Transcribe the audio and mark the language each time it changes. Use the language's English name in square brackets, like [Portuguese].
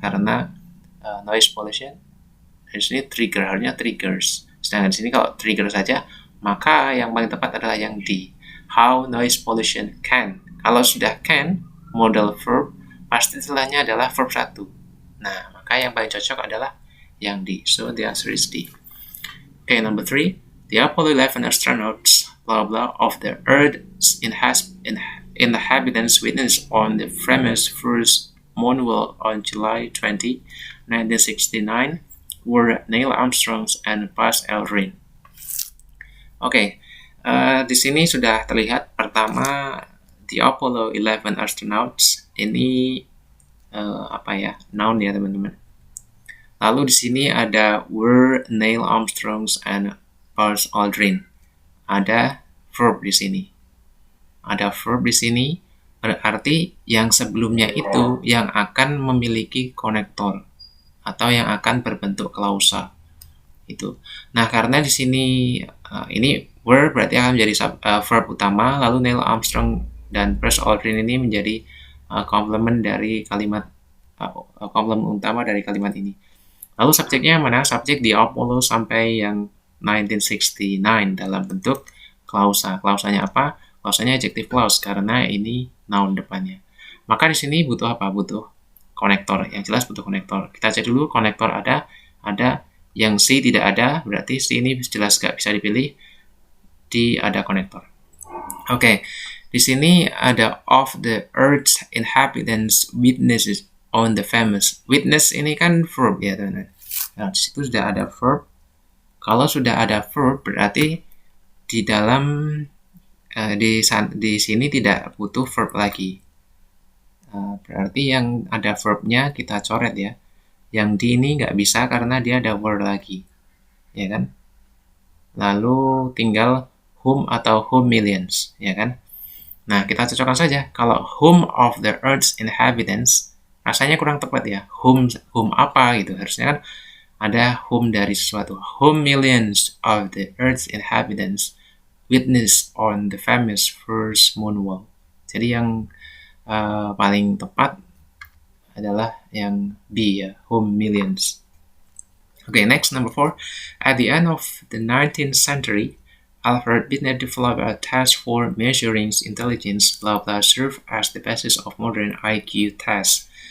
[Indonesian] Karena noise pollution, di sini trigger, harusnya triggers. Sedangkan di sini kalau trigger saja, maka yang paling tepat adalah yang D. [English] How noise pollution can. [Indonesian] Kalau sudah can, modal verb, pasti setelahnya adalah verb 1. Nah, maka yang paling cocok adalah yang D. [English] So, the answer is D. Okay, number 3. The Apollo 11 astronauts, blah blah, of the Earth's inhabitants witnessed on the famous first moonwalk on July 20, 1969, were Neil Armstrong and Buzz Aldrin. [Indonesian] Oke, di sini sudah terlihat pertama [English] the Apollo 11 astronauts [Indonesian] ini noun ya teman-teman. Lalu di sini ada [English] were Neil Armstrong and Buzz Aldrin. [Indonesian] Ada verb di sini. Ada verb di sini berarti yang sebelumnya itu yang akan memiliki konektor atau yang akan berbentuk klausa. Itu. Nah, karena di sini ini were berarti akan menjadi verb utama, lalu Neil Armstrong dan Buzz Aldrin ini menjadi komplement dari kalimat komplement utama dari kalimat ini. Lalu subjeknya mana? Subjek di Apollo sampai yang 1969 dalam bentuk klausa. Klausanya apa? Klausanya adjective clause karena ini noun depannya. Maka di sini butuh apa? Butuh konektor. Yang jelas butuh konektor. Kita cek dulu konektor ada. Yang C tidak ada, berarti C ini jelas gak bisa dipilih. D ada konektor. Oke, di sini ada [English] of the Earth's inhabitants witnesses on the famous. [Indonesian] Witness ini kan verb ya teman-teman. Nah, di situ sudah ada verb. Kalau sudah ada verb berarti di dalam di sini tidak butuh verb lagi. Berarti yang ada verbnya kita coret ya. Yang di ini nggak bisa karena dia ada were lagi, ya kan? Lalu tinggal whom atau whom millions, ya kan? Nah, kita cocokkan saja. Kalau [English] whom of the Earth's inhabitants, [Indonesian] rasanya kurang tepat ya. Whom apa gitu. Harusnya kan ada whom dari sesuatu. [English] Whom millions of the Earth's inhabitants witness on the famous first moonwalk. [Indonesian] Jadi yang paling tepat adalah yang B ya, [English] whom millions. Okay, next, number 4. At the end of the 19th century, Alfred Binet developed a test for measuring intelligence, blah blah, serve as the basis of modern IQ tests.